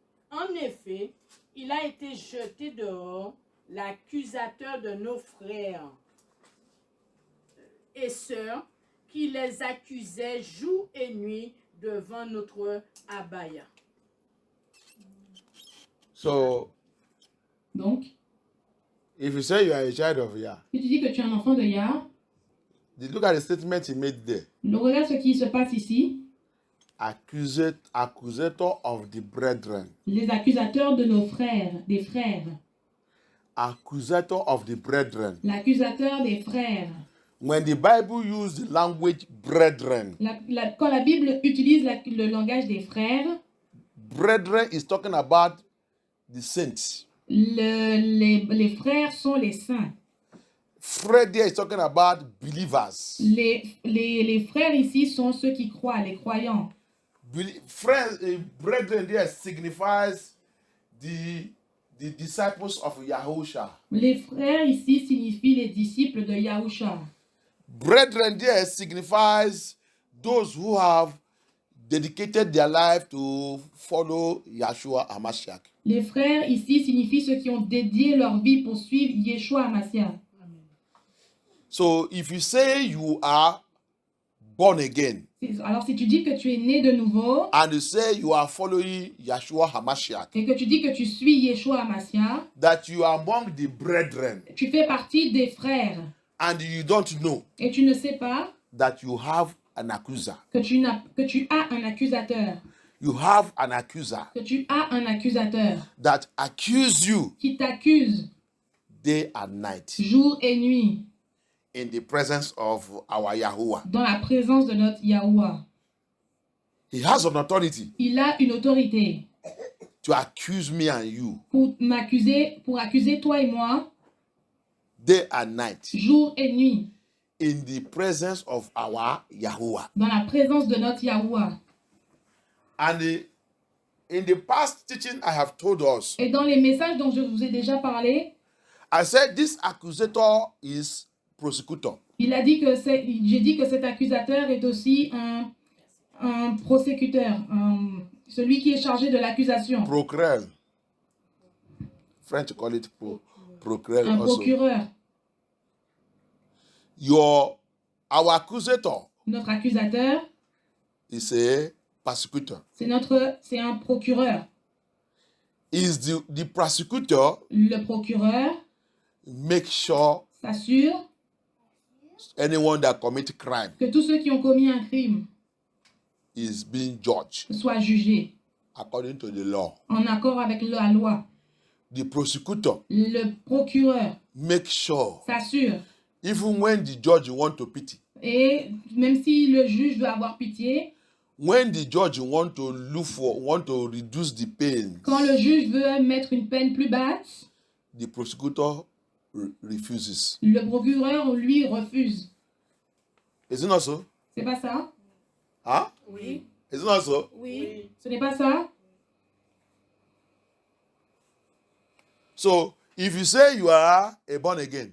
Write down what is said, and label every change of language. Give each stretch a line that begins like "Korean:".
French: En effet, il a été jeté dehors, l'accusateur de nos frères et sœurs, qui les accusait jour et nuit devant notre abaya.
English: So,
French: Donc,
English: if you say you are a child of Yah,
French: si tu dis que tu es un enfant de Yah,
English: look at the statement he made there.
French: regarde ce qui se passe ici.
English: Accusator of the brethren.
French: Les accusateurs de nos frères, des frères.
English: Accusator of the brethren.
French: L'accusateur des frères.
English: When the Bible uses the language brethren,
French: Quand la Bible utilise le langage des frères,
English: brethren is talking about the saints.
French: les frères sont les saints.
English: Fred there is talking about believers.
French: Les frères ici sont ceux qui croient, les croyants.
English: Brethren there signifies the disciples of Yahusha.
French: Les frères ici signifient les disciples de Yahusha.
English: Brethren there signifies those who have dedicated their life to follow Yahshua HaMashiach.
French: Les frères ici signifient ceux qui ont dédié leur vie pour suivre Yeshua HaMashiach.
English: So if you say you are born again,
French: Alors si tu dis que tu es né de nouveau
English: and you say you are following Yahshua HaMashiach,
French: et que tu dis que tu suis Yeshua HaMashiach,
English: that you are among the brethren,
French: tu fais partie des frères
English: and you don't know
French: et tu ne sais pas
English: that you have an accuser.
French: que tu as un accusateur.
English: You have an accuser
French: Que tu as un accusateur
English: that accuse you
French: qui t'accuse
English: day and night
French: jour et nuit
English: in the presence of our Yahuwah.
French: dans la présence de notre Yahuwah.
English: He has an authority
French: Il a une autorité
English: to accuse me and you
French: pour accuser toi et moi
English: day and night
French: jour et nuit
English: in the presence of our Yahuwah.
French: dans la présence de notre Yahuwah.
English: And in the past teaching I have told us,
French: Et dans les messages dont je vous ai déjà parlé,
English: I said this accusator is prosecutor.
French: j'ai dit que cet accusateur est aussi un prosécuteur, celui qui est chargé de l'accusation.
English: Procureur. French call it procureur
French: Un
English: also.
French: procureur.
English: Our accusator
French: Notre accusateur,
English: is a persecutor.
French: c'est un procureur.
English: Is the prosecutor
French: Le procureur
English: make sure
French: s'assure
English: anyone that commit crime
French: que tous ceux qui ont commis un crime
English: is being judged
French: soient jugés
English: according to the law.
French: en accord avec la loi.
English: The prosecutor
French: Le procureur
English: make sure
French: s'assure,
English: even when the judge want to pity,
French: et même si le juge veut avoir pitié,
English: when the judge want to reduce the pain,
French: quand le juge veut mettre une peine plus basse,
English: the prosecutor refuses.
French: le procureur, lui, refuse.
English: Is it not so?
French: C'est pas ça? Huh? Oui.
English: Is it not so?
French: Oui. Ce n'est pas ça?
English: So if you say you are a born again,